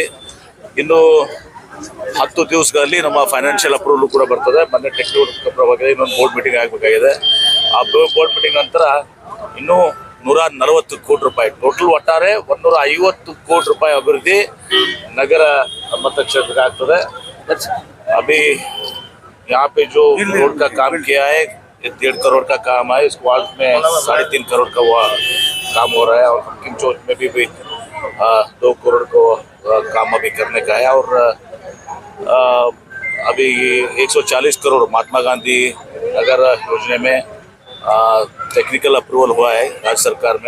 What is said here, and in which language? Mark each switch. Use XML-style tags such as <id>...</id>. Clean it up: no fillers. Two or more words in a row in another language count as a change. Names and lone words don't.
<kn>ಇನ್ನು 10 ದಿವಸಗಳಲ್ಲಿ ನಮ್ಮ ಫೈನಾನ್ಷಿಯಲ್ ಅಪ್ರೂವಲ್ ಕೂಡ ಬರ್ತದೆ. ಮೊನ್ನೆ ಟೆಕ್ನಿಕಲ್ ಪರವಾಗಿ ಇನ್ನೊಂದು ಬೋರ್ಡ್ ಮೀಟಿಂಗ್ ಆಗಬೇಕಾಗಿದೆ. ಆ ಬೋರ್ಡ್ ಮೀಟಿಂಗ್ ನಂತರ ಇನ್ನೂ 140 ಕೋಟಿ ರೂಪಾಯಿ ಟೋಟಲ್ ಒಟ್ಟಾರೆ 150 ಕೋಟಿ ರೂಪಾಯಿ ಅಭಿವೃದ್ಧಿ ನಗರ ಮತಕ್ಷೇತ್ರಕ್ಕೆ ಆಗ್ತದೆ.</kn> <hi>अभी यहाँ पे जो रोड का काम किया है 1.5 करोड़ का काम है. इस वार्ड में 3.5 करोड़ का काम हो रहा है और हाकिम चौक में भी 2 करोड़ को काम अभी करने का है. और अभी 140 करोड़ महात्मा गांधी नगर योजना में टेक्निकल अप्रूवल हुआ है राज्य सरकार में.</hi>